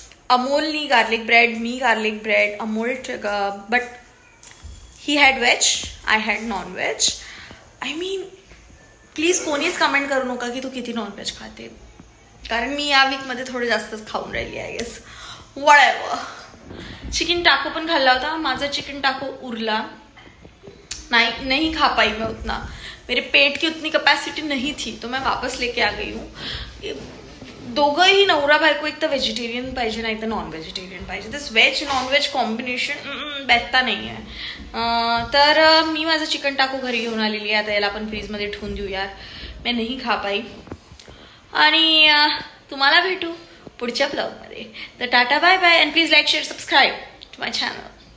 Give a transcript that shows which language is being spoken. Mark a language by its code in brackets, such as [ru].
[en] अमोलनी garlic bread, मी garlic bread, Amol but he had veg, I had non veg. I mean please [mr] कोणीच comment करू नका की तू किती non veg खाते, कारण मी या वीकमध्ये थोडं जास्तच खाऊन राहिली [en] I guess. [mr] वळावं. चिकन टाको पण खाल्ला होता. माझा चिकन टाको उरला [hi] नहीं खा पाई मैं उतना. मेरे पेट की उतनी कैपेसिटी नहीं थी, तो मैं वापस लेके आ गई हूँ. [mr] दोघंही नवरा बायको एक तर व्हेजिटेरियन पाहिजे, नाही तर नॉन व्हेजिटेरियन पाहिजे. [en] this veg non veg combination [mr] बेता नाही आहे. तर मी माझं चिकन टाको घरी घेऊन आलेली आहे. आता याला आपण फ्रीजमध्ये ठेवून देऊ यार. [hi] मैं नहीं खा पाई. [mr] आणि तुम्हाला भेटू पुढच्या ब्लॉगमध्ये. तर tata bye bye. [en] And please like share subscribe to my channel.